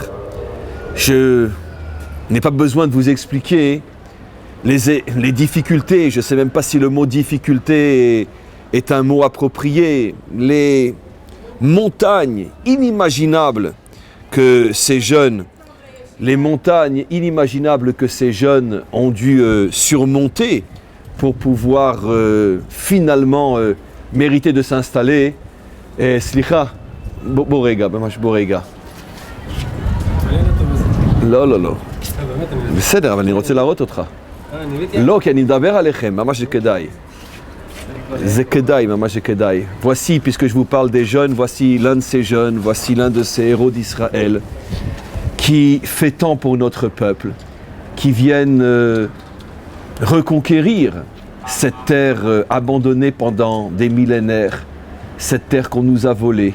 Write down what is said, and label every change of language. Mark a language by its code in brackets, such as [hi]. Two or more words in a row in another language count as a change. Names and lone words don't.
[fr] Je n'ai pas besoin de vous expliquer les difficultés, je ne sais même pas si le mot difficulté est un mot approprié, les montagnes inimaginables que ces jeunes, ont dû surmonter pour pouvoir finalement mériter de s'installer. [he] Et slicha, בוא רגע. לא. בסדר, אבל אני רוצה להראות אותך. לא, כי אני מדבר עליכם, ממש כדאי. זה כדאי, ממש כדאי. [fr] Voici, puisque je vous parle des jeunes, voici l'un de ces jeunes, voici l'un de ces héros d'Israël qui fait tant pour notre peuple, qui viennent reconquérir cette terre abandonnée pendant des millénaires, cette terre qu'on nous a volée.